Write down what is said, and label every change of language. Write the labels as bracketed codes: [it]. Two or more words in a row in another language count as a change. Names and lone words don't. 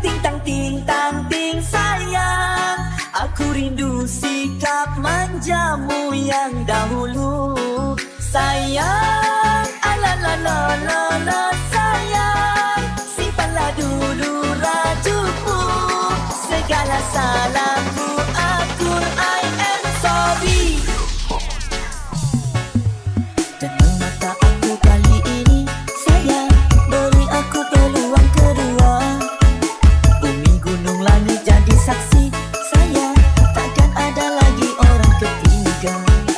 [ms] ting tang ting tang ting sayang, aku rindu sikap manjamu yang dahulu. Sayang, alalalala sayang, simpanlah dulu rajukmu. Segala salahku akur, [en] I am sorry. [ms] Jangan mata aku kali ini, sayang, beri aku peluang kedua. Bumi gunung langit jadi saksi, sayang, takkan ada lagi orang ketiga.